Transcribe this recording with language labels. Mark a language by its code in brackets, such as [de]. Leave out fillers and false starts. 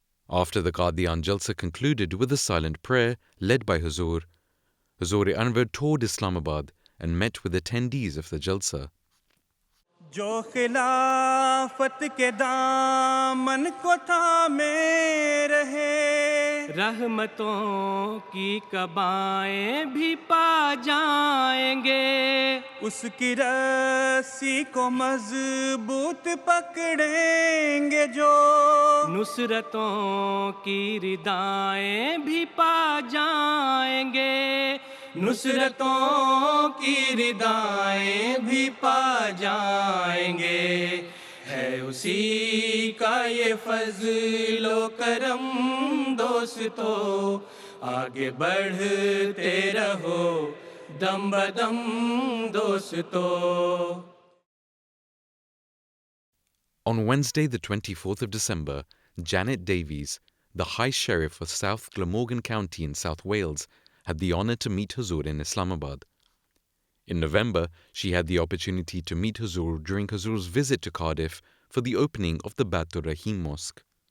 [en] After the Qadian Jalsa concluded with a silent prayer led by Huzur Anwar toured Islamabad and met with attendees of the Jalsa. [ur] جو خلافت کے دامن کو تھامے رہے، رحمتوں کی کبائیں بھی پا جائیں گے، اس کی رسی کو مضبوط پکڑیں گے جو، نصرتوں کی ردائیں بھی پا جائیں گے، نصرتوں کی ردائیں بھی پا جائیں گے، ہے اسی کا یہ فضل و کرم دوستو، آگے بڑھتے رہو دم بدم دوستو۔ [en] On Wednesday, the 24th of December, Janet Davies, the High Sheriff of South Glamorgan County in South Wales, had the honour to meet Huzur in Islamabad. In November, she had the opportunity to meet Huzur during Huzur's visit to Cardiff for the opening of the Batur Rahim Mosque.